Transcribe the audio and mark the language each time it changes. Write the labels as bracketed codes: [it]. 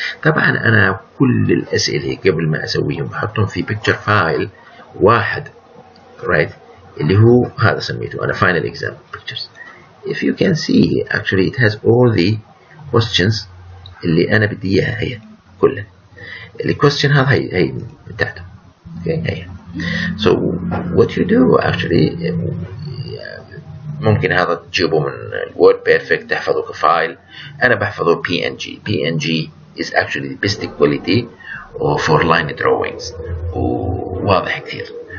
[ar] طبعا انا كل الاسئله قبل ما اسويهم بحطهم في picture file واحد، right. اللي هو هذا سميته انا [en] final exam pictures. if you can see actually it has all the questions [ar] اللي انا بدي اياها هي كلها. الكويستشن هذا هي من تحته. okay. هي. [en] so what you do actually [ar] ممكن هذا تجيبه من الوورد بيرفكت تحفظه كفايل. انا بحفظه [en] PNG is actually the best quality for line drawings [ar] وواضح كثير.